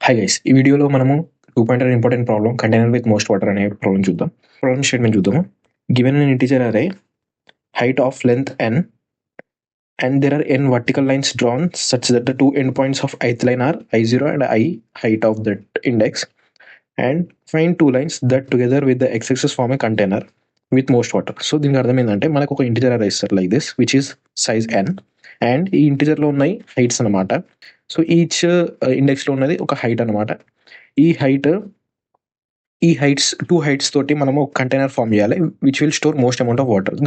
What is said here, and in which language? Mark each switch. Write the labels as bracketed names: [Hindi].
[Telugu] Hi guys, ఈ వీడియోలో మనము 2 important problem container with most water అనే ప్రాబ్లం చూద్దాం. ప్రాబ్లం స్టేట్మెంట్ చూద్దాము. [English] Given an integer array height of length n and there are n vertical lines drawn such that the two endpoints of ith line are i0 and I height of that index, and find two lines that together with the x-axis form a container with most water. [Telugu] So దీనికి అర్థం ఏంటంటే మనకు ఒక integer అరే ఇస్తారు [English] like this which is size n, [Telugu] and ఈ ఇంటిజర్లో ఉన్నాయి heights అనమాట. సో ఈచ్ ఇండెక్స్లో ఉన్నది ఒక హైట్ అనమాట. ఈ హైట్స్ టూ హైట్స్ తోటి మనము ఒక కంటైనర్ ఫామ్ చేయాలి [English] Which will store most amount of water.